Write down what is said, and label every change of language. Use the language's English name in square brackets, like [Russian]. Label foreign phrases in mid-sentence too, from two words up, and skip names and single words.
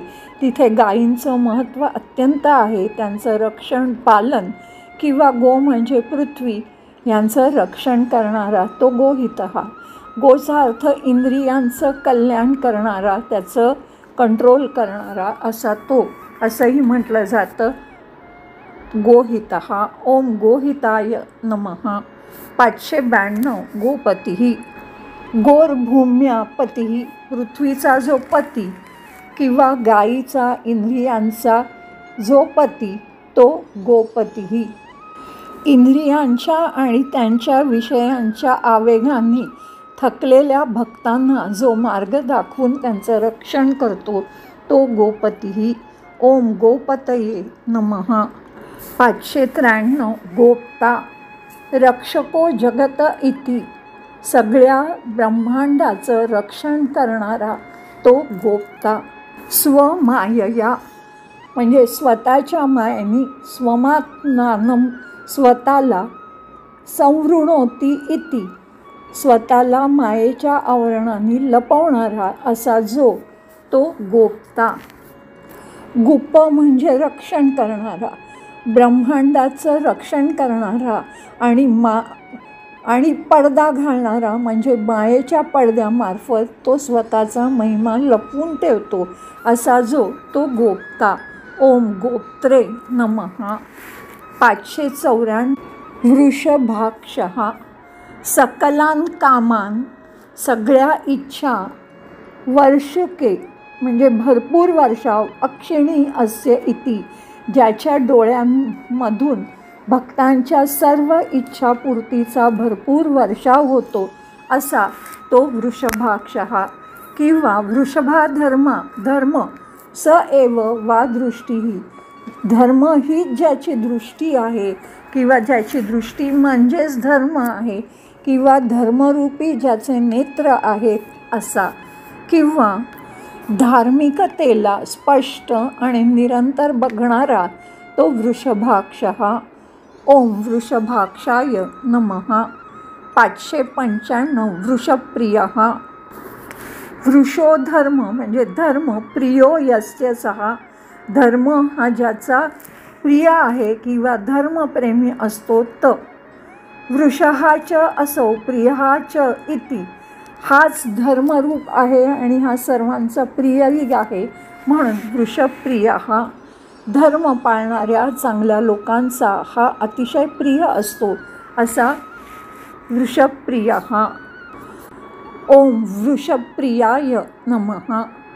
[Marathi] तिथे गायींचं महत्त्व अत्यंत आहे. त्यांचं रक्षण पालन किंवा गो म्हणजे पृथ्वी यांचं रक्षण करणारा तो गोहितः. गोचा अर्थ इंद्रियांचं कल्याण करणारा, त्याचं कंट्रोल करणारा असा तो, असंही म्हटलं जातं गोहितः. [Sanskrit] ओम गोहिताय नमः. [Marathi] 592 गोपतिः [Sanskrit] गोर्भूम्या पतिः [Marathi] पृथ्वीचा जो पती किंवा गायीचा इंद्रियांचा जो पती तो गोपतिः. इंद्रियांच्या आणि त्यांच्या विषयांच्या आवेगांनी थकलेल्या भक्तांना जो मार्ग दाखवून त्यांचं रक्षण करतो तो गोपतिः. [Sanskrit] ओम गोपतये नमः. [Marathi] 593 [Sanskrit] गोप्ता रक्षको जगत इति [Marathi] सगळ्या ब्रह्मांडाचं रक्षण करणारा तो गोप्ता. स्वमायया म्हणजे स्वतःच्या मायेने, स्वमात्मानं स्वतःला, [Sanskrit] संवृणोती इति [Marathi] स्वतःला मायेच्या आवरणाने लपवणारा असा जो तो गोप्ता. गुप म्हणजे रक्षण करणारा, ब्रह्मांडाचं रक्षण करणारा आणि पडदा घालणारा म्हणजे मायेच्या पडद्यामार्फत तो स्वतःचा महिमा लपवून ठेवतो असा जो तो गोप्ता. [Sanskrit] ओम गोप्त्रे नमः. [Marathi] 594 वृषभाक्षः [Sanskrit] सकलान कामान [Marathi] सगळ्या इच्छा, वर्षके म्हणजे भरपूर वर्षाव, [Sanskrit] अक्षिणी अस्य इति [Marathi] ज्याच्या डोळ्यांमधून भक्तांच्या सर्व इच्छापूर्तीचा भरपूर वर्षाव होतो असा तो वृषभाक्षः. किंवा [Sanskrit] वृषभा धर्म स एव वा दृष्टीही [Marathi] धर्म ही ज्याची दृष्टी आहे किंवा ज्याची दृष्टी म्हणजेच धर्म आहे किंवा धर्मरूपी ज्याचे नेत्र आहेत असा. किंवा धार्मिकतेला स्पष्ट आणि निरंतर बघणारा तो वृषभाक्षः. [Sanskrit] ओम वृषभाक्षाय नमः. [Marathi] 595 वृषप्रियः [Sanskrit] वृषो धर्म [Marathi] म्हणजे धर्म, [Sanskrit] प्रियो यस्य [Marathi] सहा धर्म हा ज्याचा प्रिय आहे किंवा धर्मप्रेमी असतो त. [Sanskrit] वृषहा च असो प्रियहा च इति [Marathi] हाच धर्मरूप आहे आणि हा सर्वांचा प्रियही आहे म्हणून वृषप्रिय हा धर्म पाळणाऱ्या चांगल्या लोकांचा हा अतिशय प्रिय असतो असा वृषप्रिय. [Sanskrit] ओम वृषप्रियाय नमः.